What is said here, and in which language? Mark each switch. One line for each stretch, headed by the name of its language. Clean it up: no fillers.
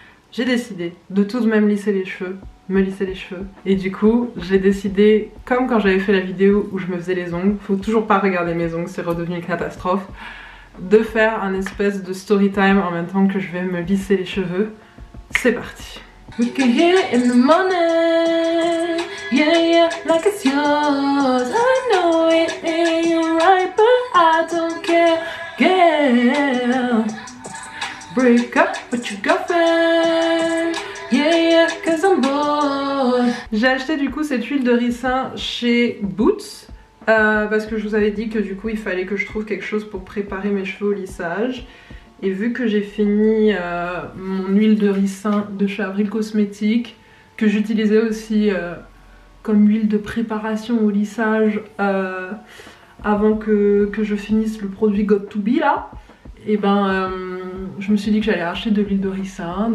French: J'ai décidé de tout de même lisser les cheveux, me lisser les cheveux. Et du coup, j'ai décidé, comme quand j'avais fait la vidéo où je me faisais les ongles, faut toujours pas regarder mes ongles, c'est redevenu une catastrophe, de faire un espèce de story time en même temps que je vais me lisser les cheveux. C'est parti.
English: We can hear it in the morning, yeah, yeah, like it's yours. I know it ain't right, but I don't care, girl. Break up with your girlfriend, yeah, yeah, cause I'm bored.
French: J'ai acheté du coup cette huile de ricin chez Boots. Parce que je vous avais dit que du coup il fallait que je trouve quelque chose pour préparer mes cheveux au lissage. Et vu que j'ai fini mon huile de ricin de chez Avril Cosmétiques, que j'utilisais aussi comme huile de préparation au lissage avant que je finisse le produit Got To Be là, et ben je me suis dit que j'allais acheter de l'huile de ricin.